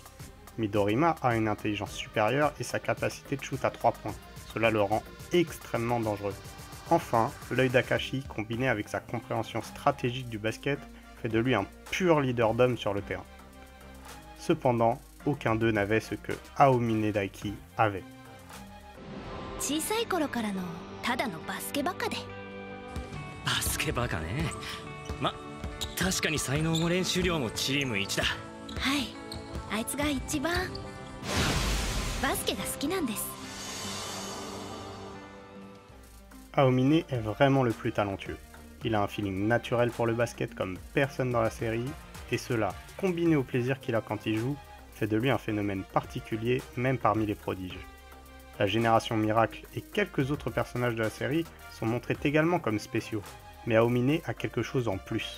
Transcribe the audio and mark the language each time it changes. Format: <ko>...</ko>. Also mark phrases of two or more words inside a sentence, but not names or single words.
<fr>Midorima a une intelligence supérieure et sa capacité de shoot à 3 points. Cela le rend extrêmement dangereux. Enfin, l'œil d'Akashi, combiné avec sa compréhension stratégique du basket, fait de lui un pur leader d'homme sur le terrain. Cependant, aucun d'eux n'avait ce que Aomine Daiki avait.</fr> <ja>小さい頃からのただのバスケバカで。バスケバカね。ま、確かに才能も練習量もチーム一だ。はい、あいつが一番バスケが好きなんです。</ja> <fr>Aomine est vraiment le plus talentueux. Il a un feeling naturel pour le basket comme personne dans la série, et cela, combiné au plaisir qu'il a quand il joue, fait de lui un phénomène particulier même parmi les prodiges. La génération Miracle et quelques autres personnages de la série sont montrés également comme spéciaux, mais Aomine a quelque chose en plus.</fr>